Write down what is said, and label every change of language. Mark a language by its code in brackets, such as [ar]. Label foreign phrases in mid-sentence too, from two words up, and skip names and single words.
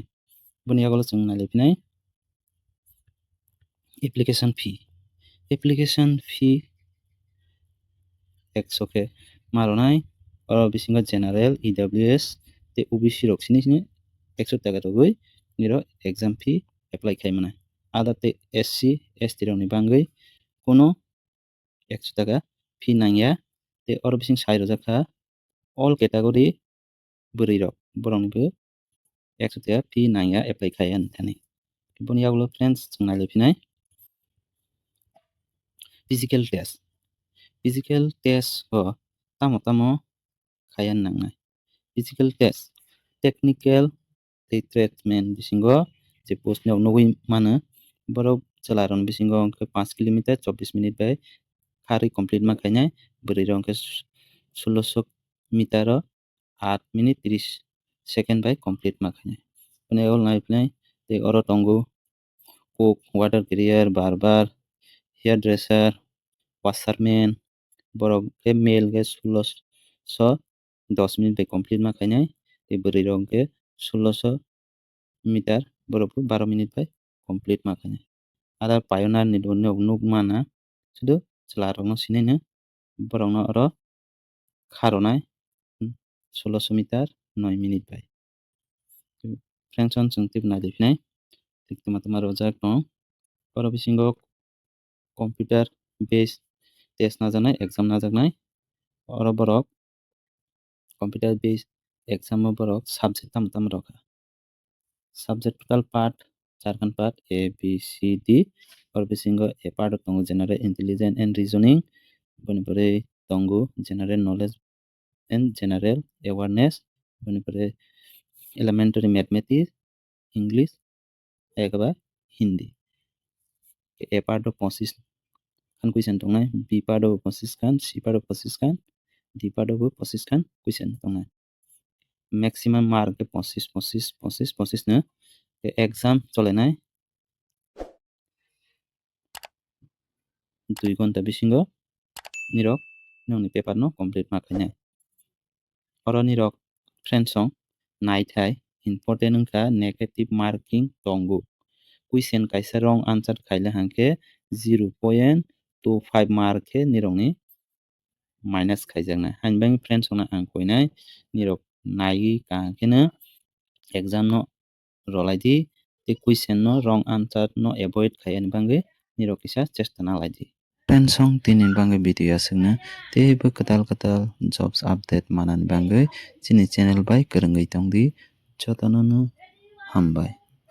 [trp] Boni yaglok chung nailaiphinai [en] application fee [trp] 100 khe maronai oro bisingo [en] general EWS [trp] tei OBC rok sini 100 taka rogwi nirok [en] exam fee apply [trp] khaimannai. Other tei SC ST rokni bagwi kono 100 taka fee nangya tei oro bising sai rojakha [en] all category [trp] bwrwi rok boroknibo 100 taka fee nangya apply khaiyani thani. Boni yaglok friends chung nailaiphina [en] physical test [trp] o tamo khaiyani nangnai. [en] Physical test technical [trp] tei tradesman bisingo je post ni nugui mano borok chwla rokni bisingo [en] 5 kilometer 24 minute [trp] bai khari complete ma khainai bwrwi rok hingkhe 1600 meter o [en] 8 minute 30 second [trp] bai complete ma khainai. Boni yaglok nailaiphina tei oro tongo [en] cook water carrier barber hairdresser washerman [trp] borok khe male khe 1610 minute bai complete ma khainai tei bwrwi rok hingkhe 1600 meter borok bo 12 minute bai complete ma khainai. [en] Other pioneer [trp] ni bo nog nukmana sudo chwla rokno sinai no borokno oro kharonai [en] 1600 meter 9 minute [trp] bai. Friends chung twibo nailaiphina tuma rojak tong oro bisingo [en] computer based test [trp] najaknai exam najaknai oro borok [en] computer based exam [trp] o borok subject tamo rokha [en] subject total [trp] 5 charkhan [en] part A B C D [trp] or bisingo [en] A part [trp] tongo [en] general intelligence and reasoning [trp] boni pore tongo [en] general knowledge and general awareness [trp] boni pore [en] elementary mathematics English [trp] ekaba Hindi [en] A part of [trp] posis kan question tongnai [en] B part of [trp] posis kan [en] C part of [trp] posis kan [en] D part of [trp] posis kan question tongnai [en] maximum mark [trp] ke posis na exam cholenai 2 ঘন্টা bisingo nirok nongni paper no complete ma khainai oro nirok friends song naithai important wngkha [en] negative marking [trp] tongo question kaisa [en] wrong answer [trp] khaile hangke 0.25 mark khe nirokni minus khaijaknai hainbang friends song ang koinai nirok nai kaham kheno exam no rolai di te question no [en] wrong answer [trp] no avoid khaiyani bangui nirok kisa chesta nalai di friends song tini bangui video asungna teibo katal [en] jobs update [trp] manani bangui chini channel bai kwrwngwi tongdi jotono no hambai।